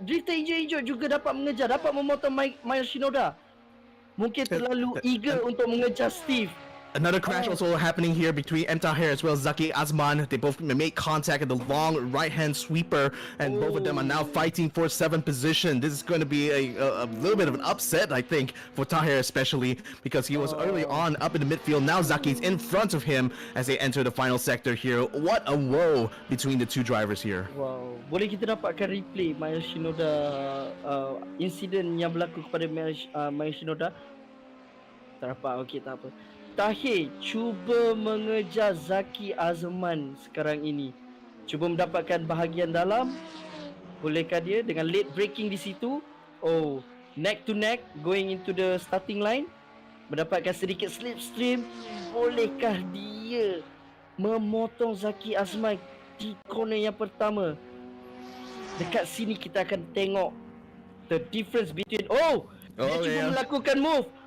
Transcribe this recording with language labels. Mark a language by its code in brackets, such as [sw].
[ms] Drifter hijau-hijau juga dapat mengejar, dapat memotong Maya Shinoda. Mungkin terlalu eager untuk mengejar Steve. [en] Another crash also happening here between Tahir as well as Zaki Azman. They both made contact at the long right-hand sweeper, and both of them are now fighting for 7th position. This is going to be a little bit of an upset, I think, for Tahir especially, because he was early on up in the midfield. Now Zaki's in front of him as they enter the final sector here. What a woe between the two drivers here. [ms] Wow. Boleh kita dapatkan replay Maya Shinoda, insiden yang berlaku kepada Maya Shinoda? Tak dapat, okey, tak apa. Tahir cuba mengejar Zaki Azman sekarang ini. Cuba mendapatkan bahagian dalam. Bolehkah dia dengan late braking di situ? [en] Oh, neck to neck going into the starting line. [ms] Mendapatkan sedikit slipstream. Bolehkah dia memotong Zaki Azman di corner yang pertama? Dekat sini kita akan tengok [en] the difference between [ms] dia cuba melakukan move.